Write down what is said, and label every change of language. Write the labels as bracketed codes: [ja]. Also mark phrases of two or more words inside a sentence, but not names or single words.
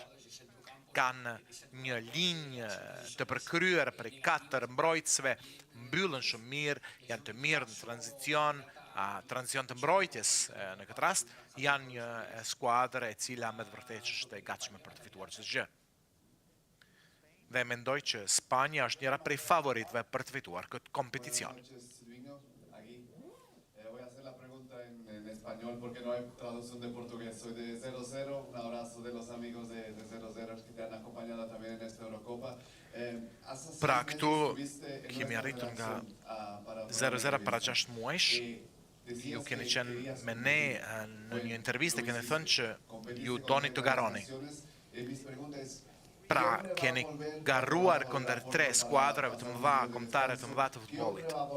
[sq] Kanë një linjë të përkryer për 4 mbrojtësve, mbyllën shumë mirë, janë të mirë në tranzicion të mbrojtjes në këtë rast, janë një skuadër e cila me të vërtetë është e gatshme për të fituar çdo gjë. Dhe mendoj që Spanja është njëra prej favoritëve për të fituar këtë kompeticion. [es] Español porque no hay traducción de portugués. Soy de 00, un abrazo de los amigos de 00 que te han acompañado también en esta Eurocopa. [sq] Pra këtu kemi arritur nga 00 para 6 muajsh. Ju keni qenë me ne në një intervistë, keni thënë që ju doni të garoni. Pra, keni garruar kundër 3 skuadrave të mëdha, kombëtare të mëdha të futbollit.